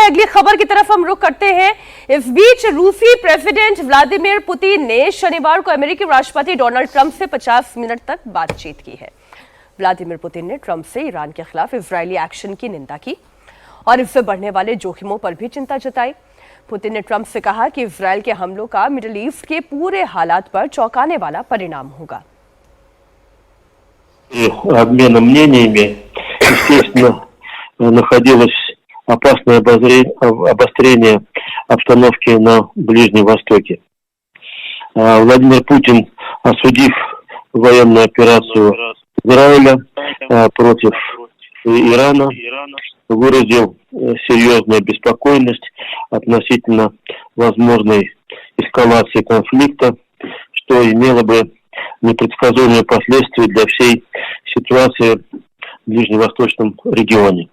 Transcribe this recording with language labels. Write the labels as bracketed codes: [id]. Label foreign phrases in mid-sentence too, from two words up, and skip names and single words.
[hi] अगली खबर की तरफ हम रुख करते हैं। इस बीच रूसी प्रेसिडेंट व्लादिमीर पुतिन ने शनिवार को अमेरिकी राष्ट्रपति डोनाल्ड ट्रंप से 50 मिनट तक बातचीत की है। व्लादिमीर पुतिन ने ट्रंप से ईरान के खिलाफ इजरायली एक्शन की निंदा की और इससे बढ़ने वाले जोखिमों पर भी चिंता जताई। पुतिन ने ट्रंप से कहा कि इजरायल के हमलों का मिडिल ईस्ट के पूरे हालात पर चौंकाने वाला परिणाम होगा। [ru] находилось опасное обострение обстановки на Ближнем Востоке. Владимир Путин, осудив военную операцию Израиля против Ирана, выразил серьезную беспокойность относительно возможной эскалации конфликта, что имело бы непредсказуемые последствия для всей ситуации в ближневосточном регионе.